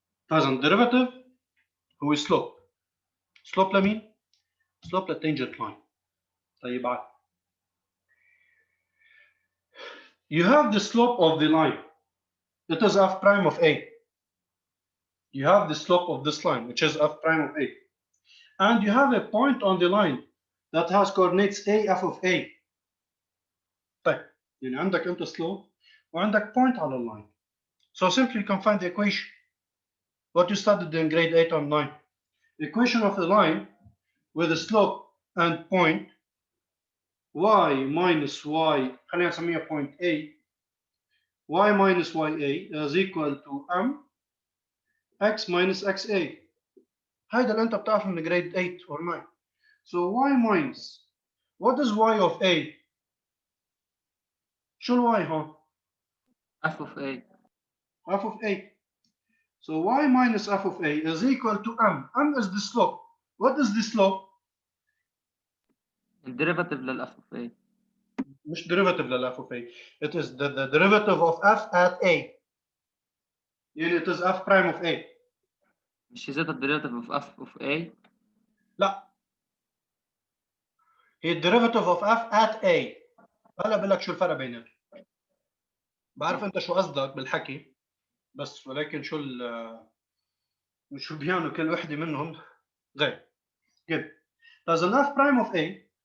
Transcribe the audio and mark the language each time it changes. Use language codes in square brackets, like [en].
[ar] فاذا الديريفاتيف هو slope لمين؟ slope للتانجنت لاين. [en] طيب عاد you have the slope of the line, it is f prime of a. You have the slope of this line which is f prime of a, and you have a point on the line that has coordinates a f of a. [ar] طيب يعني عندك انت slope وعندك point على اللاين. [en] So simply you can find the equation what you studied in grade 8 or 9. Equation of a line with a slope and point y minus y, خلينا نسميها point a, y minus ya is equal to m x minus xa. [ar] هيدا اللي انت بتعرفه من grade 8 or 9. [en] So y minus, what is y of a? [ar] شو الواي هون؟ [en] f of a. f of a. So y minus f of a is equal to m. M is the slope. What is the slope? [ar] الديريفاتيف لل f of a. [en] مش derivative لل f of a. It is the derivative of f at a. يعني it is f prime of a. مش ذات الديريفاتيف of f of a. [ar] لا. [en] هي derivative of f at a. [ar] هلا بقول لك شو الفرق بينهم. بعرف انت شو قصدك بالحكي بس ولكن شو بيانوا كل وحده منهم غير. Good. فاذا f prime of a